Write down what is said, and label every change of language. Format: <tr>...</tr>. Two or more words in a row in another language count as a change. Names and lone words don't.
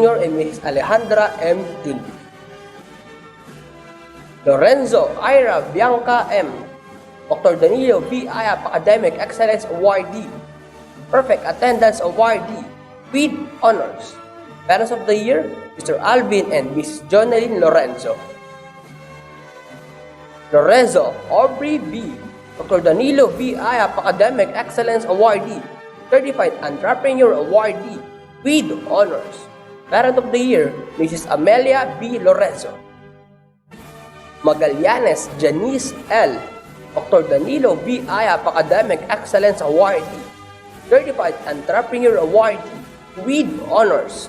<en>and Mrs. Alejandra M. Jundi. Lorenzo Ira Bianca M. Dr. Danilo V. Ayap, Academic Excellence Awardee, Perfect Attendance Awardee with honors. Parents of the Year, Mr. Alvin and Mrs. Jonalyn Lorenzo. Lorenzo Aubrey B. Dr. Danilo V. Ayap, Academic Excellence Awardee, Certified Entrepreneur Awardee with honors. Parent of the Year, Mrs. Amelia B. Lorenzo. Magallanes Janice L. Dr. Danilo V. Ayap, Academic Excellence Awardee, Certified Entrepreneur Awardee with honors.</en>